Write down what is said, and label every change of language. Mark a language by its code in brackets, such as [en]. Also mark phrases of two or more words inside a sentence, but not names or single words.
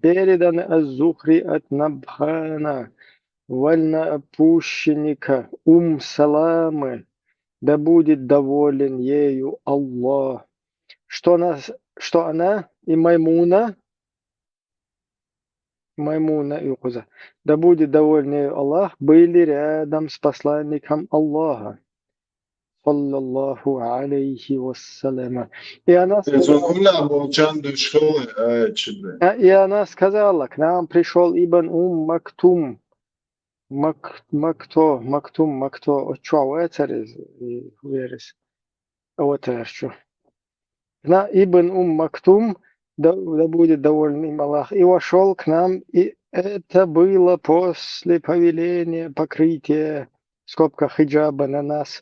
[ru] Переданы аз-Зухри от Набхана, вольноопущенника, Саламы, да будет доволен ею Аллах, что она и Маймуна и Укуза, да будет доволен ею Аллах, были рядом с посланником Аллаха, [ar] صلى الله عليه وسلم. [ru] И она сказала, к нам пришел Ибн Мактум. Мактум, Ибн Мактум, да будет доволен им Аллах, и вошел к нам, и это было после повеления покрытия, в скобках хиджаба, на нас.